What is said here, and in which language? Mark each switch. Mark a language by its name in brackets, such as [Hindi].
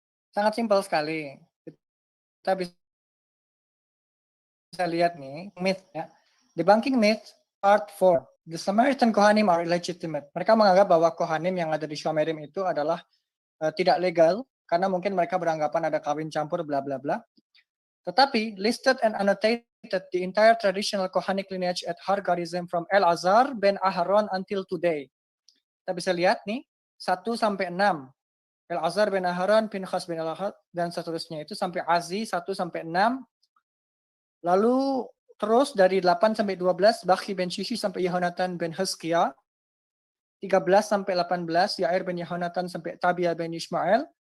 [Indonesian] Sangat simpel sekali. Kita bisa lihat nih myth ya. [English] Debunking myth part 4. The Samaritan Kohanim are illegitimate. [Indonesian] Mereka menganggap bahwa Kohanim yang ada di Shomerim itu adalah tidak legal karena mungkin mereka beranggapan ada kawin campur bla bla bla. Tetapi [English] listed and annotated the entire traditional Kohanic lineage at Har Gerizim from Elazar ben Aharon until today. [Indonesian] Kita bisa lihat nih 1 sampai 6. El-Azhar bin Aharon, Pinchas bin Al-Ahad, dan seterusnya itu sampai Azi 1 sampai 6. Lalu terus dari 8 sampai 12, Bakhi bin Shishi sampai Yehonatan bin Hizkiah. 13 sampai 18, Yair bin Yehonatan sampai Tabia bin Ismail.